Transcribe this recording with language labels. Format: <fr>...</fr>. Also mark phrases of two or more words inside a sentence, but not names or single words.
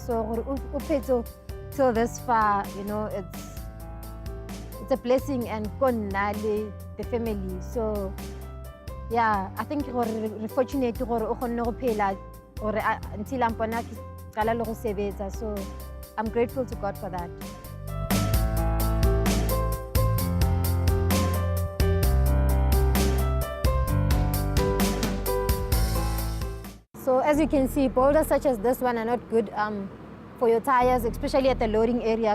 <en>So</en> <tn>gore o phetse</tn> <en>till this far, it's a blessing and</en> <tn>ko nna le</tn> <en>the family. So Yeah, I think we're fortunate to</en> <tn>go phela</tn> <en>until I'm gonna</en> <tn>qala le go sebetsa.</tn> <en>So I'm grateful to God for that. So as you can see, boulders such as this one are not good for your tires, especially at the loading area.</en>